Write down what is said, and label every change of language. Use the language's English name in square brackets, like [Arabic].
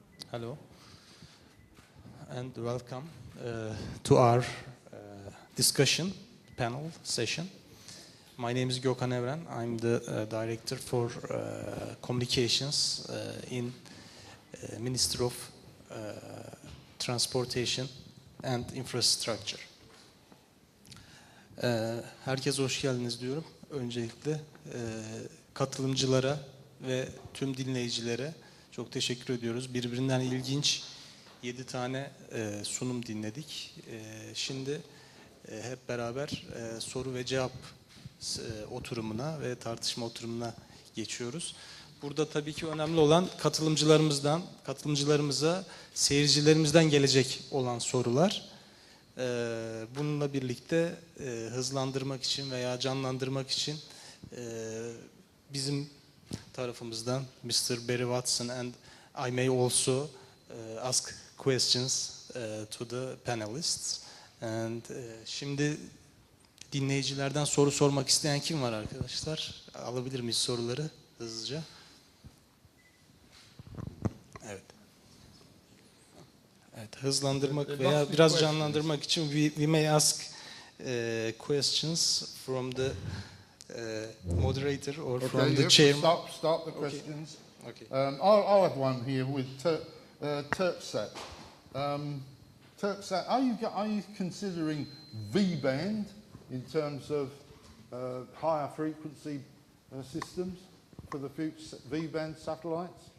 [English] Hello, and welcome to our discussion panel session. My name is Gökhan Evren. I'm the Director for Communications in Ministry of Transportation and Infrastructure. [Turkish] Herkese hoş geldiniz diyorum. Öncelikle katılımcılara ve tüm dinleyicilere çok teşekkür ediyoruz. Birbirinden ilginç 7 tane sunum dinledik. Şimdi hep beraber soru ve cevap oturumuna ve tartışma oturumuna geçiyoruz. Burada tabii ki önemli olan katılımcılarımıza, seyircilerimizden gelecek olan sorular. Bununla birlikte hızlandırmak için veya canlandırmak için bizim tarafımızdan Mr. [English] Barry Watson and I may also ask questions to the panelists. And [Turkish] şimdi dinleyicilerden soru sormak isteyen kim var arkadaşlar? Alabilir miyiz soruları hızlıca? Evet. Evet, hızlandırmak veya biraz canlandırmak için [English] we may ask questions from the moderator or from the chairman. Start the questions. Okay. I'll have one here with Turksat. Turksat, are you considering V-band in terms of higher frequency systems for the future V-band satellites?